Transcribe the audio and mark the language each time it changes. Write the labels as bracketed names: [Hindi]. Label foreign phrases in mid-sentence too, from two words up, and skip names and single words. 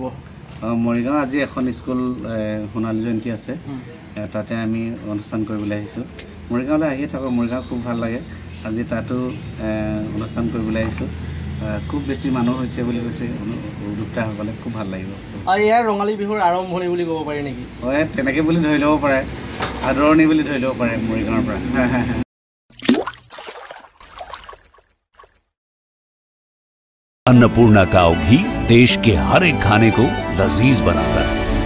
[Assamese] মৰিগাঁও আজি এখন স্কুল সোণালী জয়ন্তী আছে তাতে আমি অনুষ্ঠান কৰিবলৈ আহিছোঁ মৰিগাঁৱলৈ আহিয়ে থাকোঁ মৰিগাঁও খুব ভাল লাগে আজি তাতো অনুষ্ঠান কৰিবলৈ আহিছোঁ খুব বেছি মানুহ হৈছে বুলি কৈছে উদ্যোক্তাসকলে খুব ভাল লাগিব আৰু ইয়াৰ ৰঙালী বিহুৰ আৰম্ভণি বুলি ক'ব পাৰি নেকি হয় তেনেকৈ বুলি ধৰি ল'ব পাৰে আদৰণি বুলি ধৰি ল'ব পাৰে মৰিগাঁৱৰ পৰা [Hindi] अन्नपूर्णा काव घी देश के हर एक खाने को लजीज बनाता है।